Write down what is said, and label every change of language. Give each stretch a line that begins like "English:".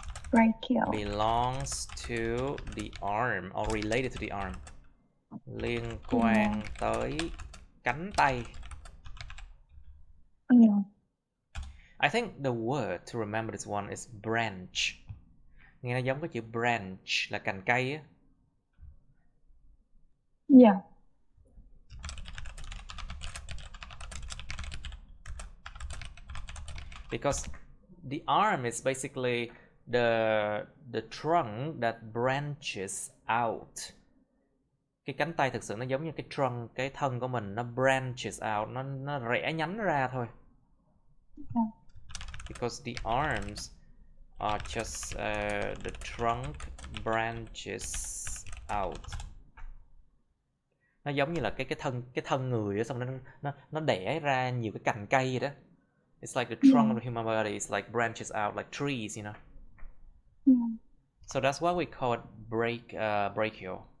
English: Brachial. Belongs to the arm or related to the arm.
Vietnamese: Liên quan tới cánh tay.
English: I think the word to remember this one is branch.
Vietnamese: Nghe nó giống cái chữ branch là cành cây á.
English: Yeah. Because the arm is basically the trunk that branches out.
Vietnamese: Cái cánh tay thực sự nó giống như cái trunk, cái thân của mình nó
English: branches out,
Vietnamese: nó rẽ nhánh ra thôi.
English: Yeah. Because the arms are just the trunk branches out.
Vietnamese: Nó giống như là cái thân người á, xong nó đẻ ra nhiều cái cành cây vậy đó.
English: It's like the trunk of the human body. It's like branches out like trees, you know. Yeah. So that's why we call it brachial.